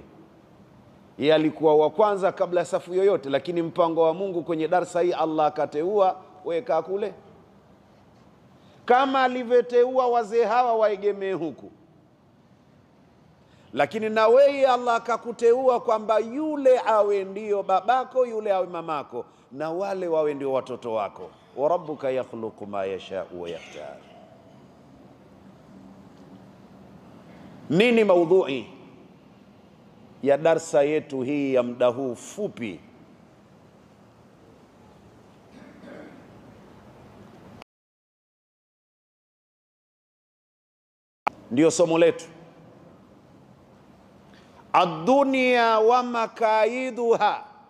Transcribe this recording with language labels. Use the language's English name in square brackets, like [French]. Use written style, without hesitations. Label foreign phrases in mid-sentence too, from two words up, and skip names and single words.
[Swahili] Yeye alikuwa wa kwanza kabla safu yoyote, lakini mpango wa Mungu kwenye darsa hii Allah akateua wewe kaa kule. Kama alivyoteua wazee hawa waegemee huku, lakini na wewe Allah akakuteua kwamba yule awe ndio babako, yule awe mamako, na wale wawe ndio watoto wako. [Arabic] وربك يخلق ما يشاء ويختار. [Swahili] Nini maudhui ya darsa yetu hii ya muda huu fupi? Ndio somo letu, [Arabic] الدنيا ومكائدها.